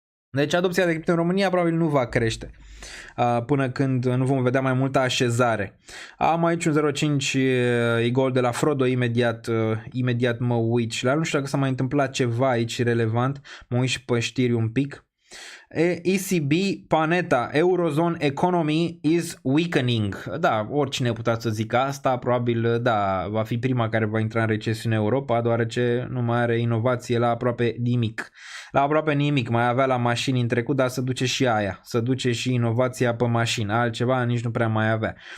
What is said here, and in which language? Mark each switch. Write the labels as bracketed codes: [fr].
[ro] Deci adopția de cripto în România probabil nu va crește până când nu vom vedea mai multă așezare. Am aici un 05 Igor de la Frodo, imediat mă uit și la nu știu dacă s-a mai întâmplat ceva aici relevant, mă uit și pe știri un pic. [en] ECB Panetta, Eurozone economy is weakening. [ro] Da, oricine putea să zică asta, probabil da, va fi prima care va intra în recesiune Europa, deoarece nu mai are inovație la aproape nimic. La aproape nimic, mai avea la mașini în trecut, dar se duce și aia, se duce și inovația pe mașină, altceva nici nu prea mai avea.